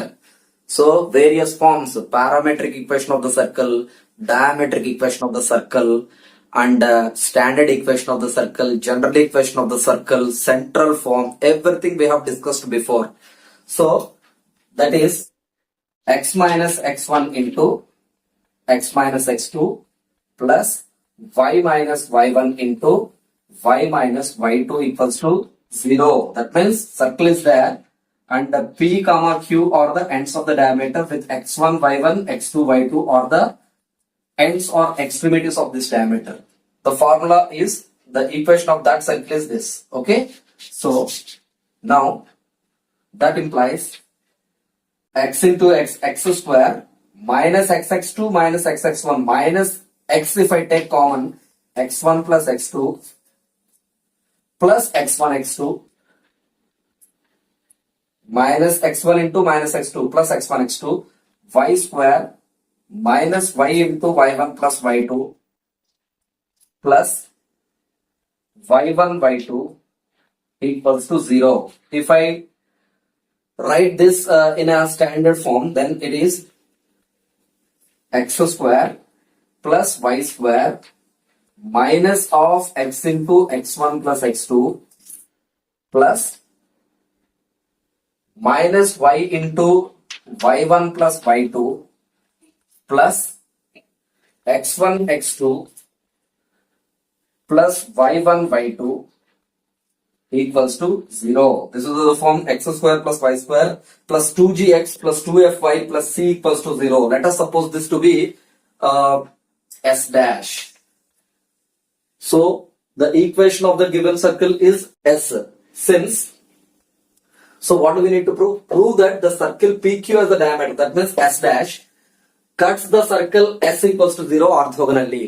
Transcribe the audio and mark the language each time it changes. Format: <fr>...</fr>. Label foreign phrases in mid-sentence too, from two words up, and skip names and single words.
<en>So various forms, parametric equation of the circle, diametric equation of the circle, and standard equation of the circle, general equation of the circle, central form, everything we have discussed before. So that is x minus x1 into x minus x2 plus y minus y1 into y minus y2 equals to 0. That means circle is there and the P comma Q are the ends of the diameter with x1 y1 x2 y2 are the ends or extremities of this diameter. The formula is, the equation of that circle is this. Okay. So now that implies x into x square minus xx2 minus xx1 minus x, if I take common, x1 plus x2 plus x1 x2 minus x1 into minus x2 plus x1 x2 y square minus y into y1 plus y2 plus y1 y2 equals to 0. If I write this in a standard form, then it is x square plus y square minus of x into x1 plus x2 plus minus y into y1 plus y2 plus x1 x2 plus y1 y2 equals to 0. This is the form x square plus y square plus 2gx plus 2fy plus c equals to 0. Let us suppose this to be s dash. So the equation of the given circle is s. So what do we need to prove? Prove that the circle PQ has a diameter, that means s dash, cuts the circle s equals to 0 orthogonally.</en>